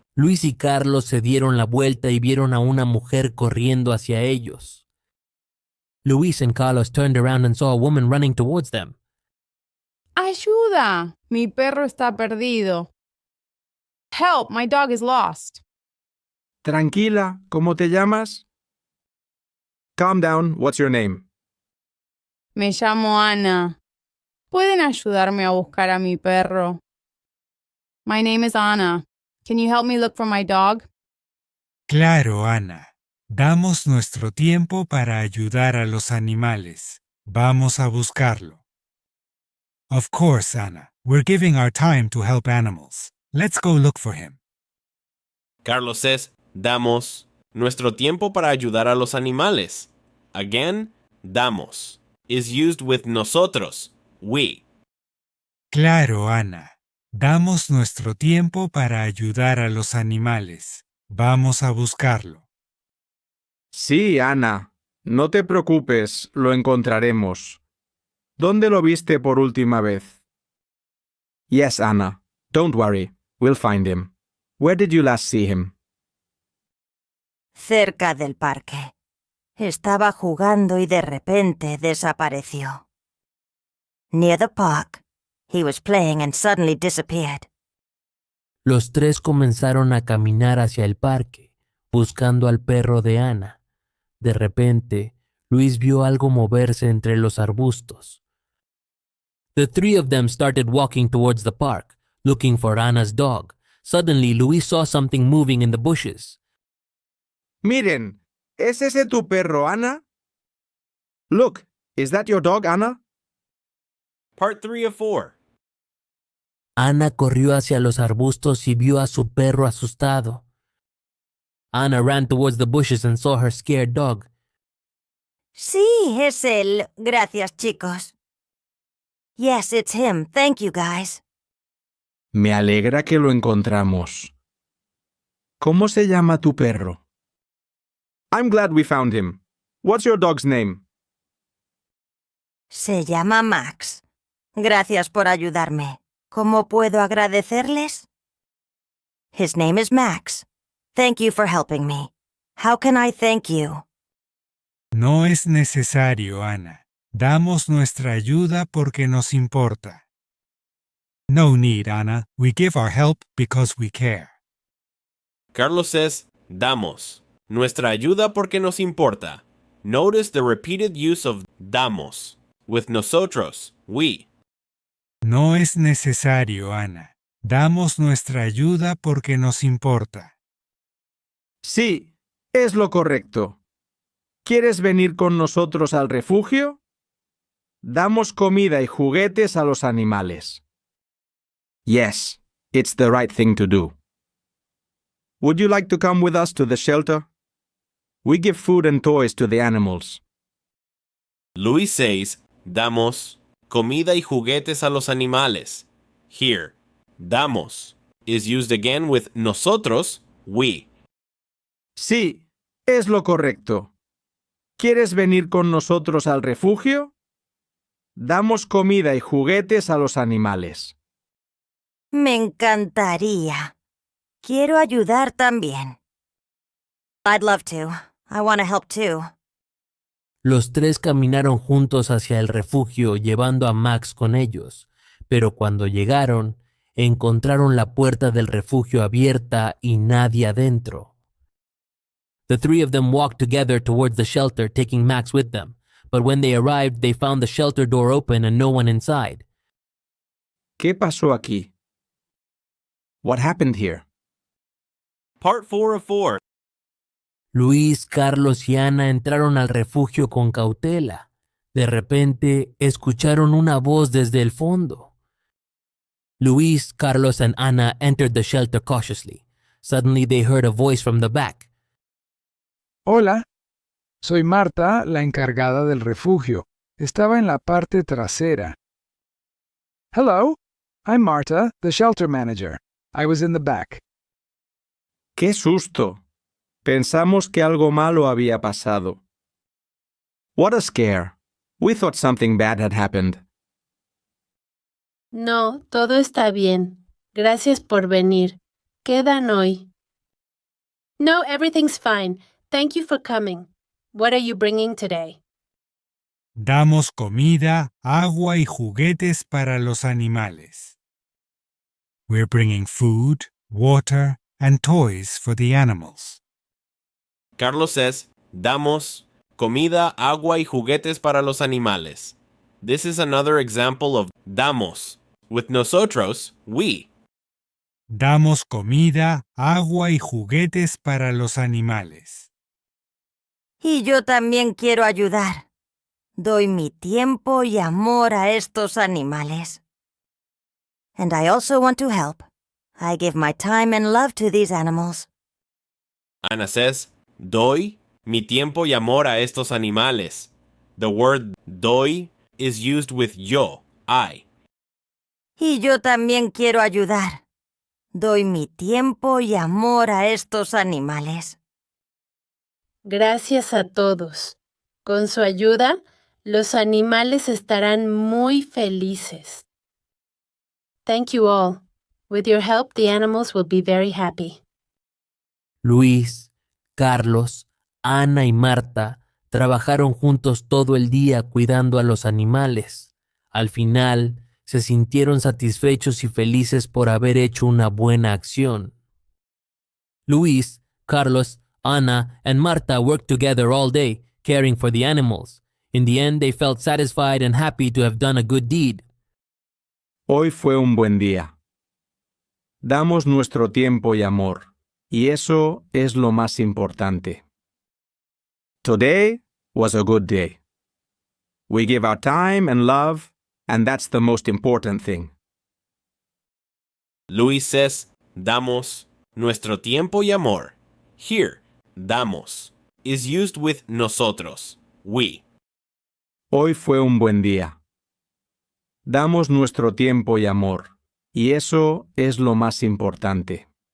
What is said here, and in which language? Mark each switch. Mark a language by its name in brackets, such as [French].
[Spanish] Luis y Carlos se dieron la vuelta y vieron a una mujer corriendo hacia ellos. [English] Luis and Carlos turned around and saw a woman running towards them. [Spanish] ¡Ayuda! Mi perro está perdido. [English] Help, my dog is lost. [Spanish] Tranquila, ¿cómo te llamas? [English] Calm down, what's your name? [Spanish] Me llamo Ana. ¿Pueden ayudarme a buscar a mi perro? [English] My name is Ana. Can you help me look for my dog? [Spanish] Claro, Ana. Damos nuestro tiempo para ayudar a los animales. Vamos a buscarlo. [English] Of course, Ana. We're giving our time to help animals. Let's go look for him. [Spanish] Carlos [English] says, [Spanish] damos nuestro tiempo para ayudar a los animales. [English] Again, damos is used with nosotros, we. [Spanish] Claro, Ana. Damos nuestro tiempo para ayudar a los animales. Vamos a buscarlo. Sí, Ana. No te preocupes, lo encontraremos. ¿Dónde lo viste por última vez? [English] Yes, Anna. Don't worry. We'll find him. Where did you last see him? [Spanish] Cerca del parque. Estaba jugando y de repente desapareció. [English] Near the park. He was playing and suddenly disappeared. [Spanish] Los tres comenzaron a caminar hacia el parque, buscando al perro de Ana. De repente, Luis vio algo moverse entre los arbustos. [English] The three of them started walking towards the park, looking for Anna's dog. Suddenly, Luis saw something moving in the bushes. [Spanish] Miren, ¿es ese tu perro, Ana? [English] Look, is that your dog, Anna? Part 3 of 4. [Spanish] Ana corrió hacia los arbustos y vio a su perro asustado. [English] Anna ran towards the bushes and saw her scared dog. [Spanish] Sí, es él. Gracias, chicos. [English] Yes, it's him. Thank you, guys. [Spanish] Me alegra que lo encontramos. ¿Cómo se llama tu perro? [English] I'm glad we found him. What's your dog's name? [Spanish] Se llama Max. Gracias por ayudarme. ¿Cómo puedo agradecerles? [English] His name is Max. Thank you for helping me. How can I thank you? [Spanish] No es necesario, Ana. Damos nuestra ayuda porque nos importa. [English] No need, Ana. We give our help because we care. Carlos says, damos. [Spanish] Nuestra ayuda porque nos importa. [English] Notice the repeated use of damos. With nosotros, we. [Spanish] No es necesario, Ana. Damos nuestra ayuda porque nos importa. Sí, es lo correcto. ¿Quieres venir con nosotros al refugio? Damos comida y juguetes a los animales. [English] Yes, it's the right thing to do. Would you like to come with us to the shelter? We give food and toys to the animals. [Spanish] Luis [English] says, [Spanish] damos comida y juguetes a los animales. [English] Here, damos is used again with nosotros, we. [Spanish] Sí, es lo correcto. ¿Quieres venir con nosotros al refugio? Damos comida y juguetes a los animales. Me encantaría. Quiero ayudar también. [English] I'd love to. I want to help too. [Spanish] Los tres caminaron juntos hacia el refugio llevando a Max con ellos, pero cuando llegaron, encontraron la puerta del refugio abierta y nadie adentro. [English] The three of them walked together towards the shelter, taking Max with them, but when they arrived, they found the shelter door open and no one inside. [Spanish] ¿Qué pasó aquí? [English] What happened here? Part 4 of 4. [Spanish] Luis, Carlos y Ana entraron al refugio con cautela. De repente, escucharon una voz desde el fondo. [English] Luis, Carlos, and Ana entered the shelter cautiously. Suddenly, they heard a voice from the back. [Spanish] Hola, soy Marta, la encargada del refugio. Estaba en la parte trasera. [English] Hello, I'm Marta, the shelter manager. I was in the back. [Spanish] ¡Qué susto! Pensamos que algo malo había pasado. [English] What a scare. We thought something bad had happened. [Spanish] No, todo está bien. Gracias por venir. ¿Quedan hoy? [English] No, everything's fine. Thank you for coming. What are you bringing today? [Spanish] Damos comida, agua y juguetes para los animales. [English] We're bringing food, water, and toys for the animals. [Spanish] Carlos [English] says, [Spanish] damos comida, agua y juguetes para los animales. [English] This is another example of damos. With nosotros, we. [Spanish] Damos comida, agua y juguetes para los animales. Y yo también quiero ayudar. Doy mi tiempo y amor a estos animales. [English] And I also want to help. I give my time and love to these animals. [Spanish] Ana [English] says, [Spanish] doy mi tiempo y amor a estos animales. [English] The word doy is used with yo, I. [Spanish] Y yo también quiero ayudar. Doy mi tiempo y amor a estos animales. Gracias a todos. Con su ayuda, los animales estarán muy felices. [English] Thank you all. With your help, the animals will be very happy. [Spanish] Luis, Carlos, Ana y Marta trabajaron juntos todo el día cuidando a los animales. Al final, se sintieron satisfechos y felices por haber hecho una buena acción. [English] Luis, Carlos, Ana, and Marta worked together all day, caring for the animals. In the end, they felt satisfied and happy to have done a good deed. [Spanish] Hoy fue un buen día. Damos nuestro tiempo y amor, y eso es lo más importante. [English] Today was a good day. We give our time and love, and that's the most important thing. [Spanish] Luis [English] says, [Spanish] damos nuestro tiempo y amor. [English] Here, damos is used with nosotros, we. [Spanish] Hoy fue un buen día. Damos nuestro tiempo y amor, y eso es lo más importante.